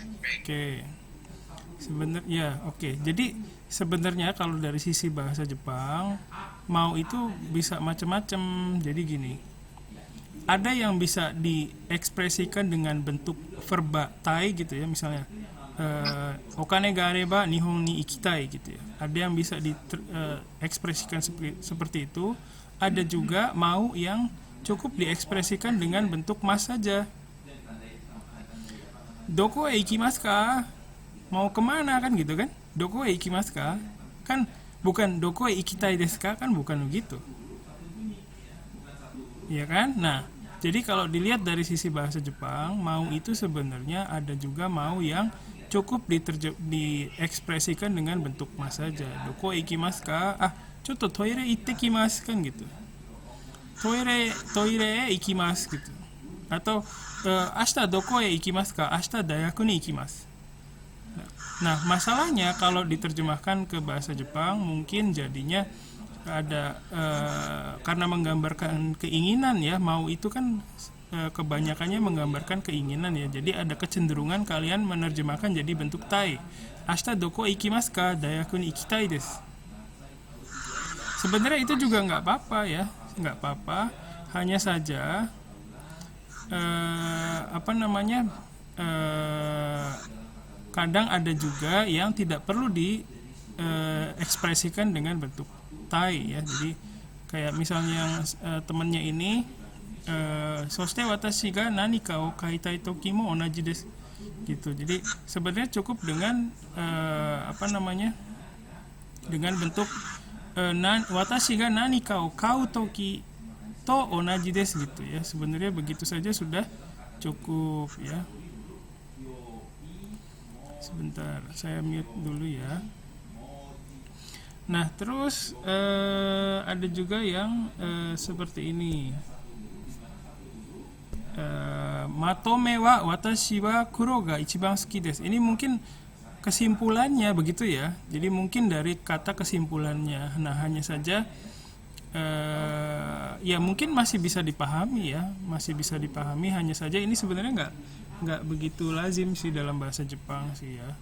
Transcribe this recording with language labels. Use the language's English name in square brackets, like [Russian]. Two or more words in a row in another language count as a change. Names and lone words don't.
[Indonesian] Oke. Oke. Jadi sebenarnya kalau dari sisi bahasa Jepang, mau itu bisa macam-macam. Jadi gini. Ada yang bisa diekspresikan dengan bentuk verba tai gitu ya, misalnya [Japanese] お金があれば日本に行きたい [Indonesian] gitu ya. Ada yang bisa diekspresikan seperti itu. Ada juga mau yang cukup diekspresikan dengan bentuk mas saja. [Japanese] どこへ行きますか? [Indonesian] Mau kemana kan gitu kan? [Japanese] どこへ行きますか? [Indonesian] Kan bukan [Japanese] どこへ行きたいですか, [Indonesian] kan bukan begitu. Ya kan? Nah, jadi kalau dilihat dari sisi bahasa Jepang, mau itu sebenarnya ada juga mau yang cukup diekspresikan dengan bentuk mas saja. [Japanese] どこへ行きますか? ちょっとトイレ行ってきます [Indonesian] kan gitu. [Japanese] トイレへ行きます gitu. Atau 明日どこへ行きますか? 明日大学に行きます. [Indonesian] Nah, masalahnya kalau diterjemahkan ke bahasa Jepang mungkin jadinya ada karena menggambarkan keinginan ya, mau itu kan kebanyakannya menggambarkan keinginan ya. Jadi ada kecenderungan kalian menerjemahkan jadi bentuk tai. [Japanese] 明日どこ行きますか？大学に行きたいです. [Indonesian] Sebenarnya itu juga nggak apa-apa ya, nggak apa-apa. Hanya saja kadang ada juga yang tidak perlu diekspresikan dengan bentuk tai ya. Jadi kayak misalnya yang temannya ini [Japanese] そして私が何かを書きたい時も同じです [Indonesian] gitu. Jadi sebenarnya cukup dengan dengan bentuk [Japanese] 私が何かを買う時と同じです [Indonesian] gitu ya. Sebenarnya begitu saja sudah cukup ya. Sebentar, saya mute dulu ya. Nah, terus ada juga yang seperti ini. [Japanese] まとめは私は黒が一番好きです. [Indonesian] Ini mungkin kesimpulannya begitu ya. Jadi mungkin dari kata kesimpulannya. Nah, hanya saja ya mungkin masih bisa dipahami ya, hanya saja ini sebenarnya nggak begitu lazim sih dalam bahasa Jepang sih ya.